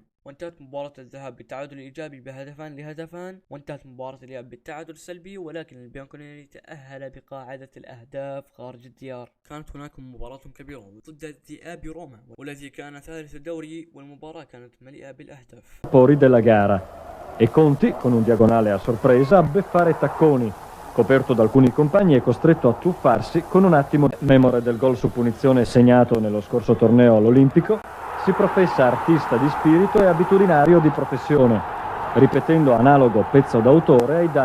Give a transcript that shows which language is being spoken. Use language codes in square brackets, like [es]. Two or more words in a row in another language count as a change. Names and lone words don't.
[ar] وانتهت مباراة الذهاب بالتعادل الإيجابي بهدفان لهدفان، وانتهت مباراة الإياب بالتعادل السلبي، ولكن البيانكونيري تأهل بقاعدة الأهداف خارج الديار. كانت هناك مباراة كبيرة ضد الذئاب روما، والذي كان ثالث الدوري، والمباراة كانت مليئة بالأهداف. [it] Fuori della gara e Conti, con un diagonale a sorpresa, a beffare Tacconi, coperto da alcuni compagni e costretto a tuffarsi con un attimo. Memore del gol su punizione segnato nello scorso torneo all'Olimpico, si professa artista di spirito e abitudinario di professione, ripetendo analogo pezzo d'autore ai danni.